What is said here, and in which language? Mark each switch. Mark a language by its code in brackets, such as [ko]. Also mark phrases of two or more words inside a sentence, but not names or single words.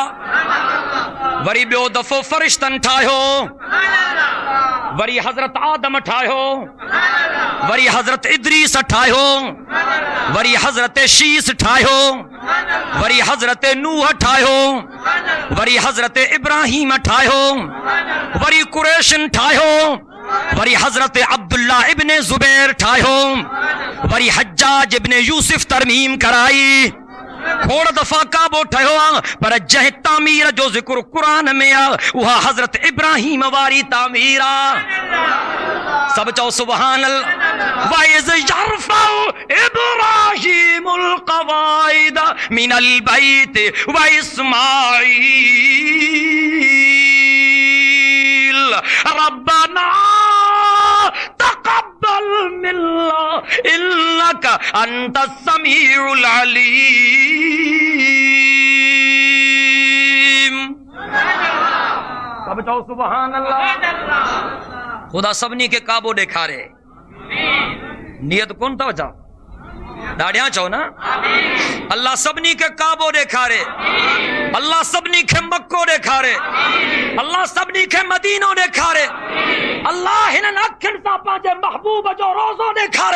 [sd] वरी ॿियो दफ़ो फ़रिश्तनि ठाहियो, वरी हज़रत आदम ठाहियो, वरी हज़रत इद्रीस ठाहियो, वरी हज़रत शीस ठाहियो, वरी हज़रत नूह ठाहियो, वरी हज़रत इब्राहीम ठाहियो, वरी कुरैशन ठाहियो, वरी हज़रत अब्दुल्ला इब्न ज़ुबैर ठाहियो, वरी हज्जाज इब्न यूसुफ तरमीम कराई। खोड़ दफ़ा काबो ठहियो आहे, पर जंहिं तामीर जो ज़िक्र क़ुरान में आहे उहा हज़रत इब्राहीम वारी तामीर आहे। सभु चओ [ar] سبحان الله. وإذ يرفع إبراهيم القواعد من البيت وإسماعيل ربنا تقبل منا إنك أنت السميع العليم. [sd] सब चओ [ar] سبحان الله. [sd] खुदा सभिनी खे काबो ॾेखारे। नियत कोन अथव छा? ॾाढियां चओ न। अल्लाह सभिनी खे काबो ॾेखारे, अल्लाह सभिनी खे मक्को ॾेखारे, अल्लाह सभिनी खे मदीनो ॾेखारे, अल्लाह हिननि अखियुनि सां पंहिंजे महबूब जो रोज़ो ॾेखारे।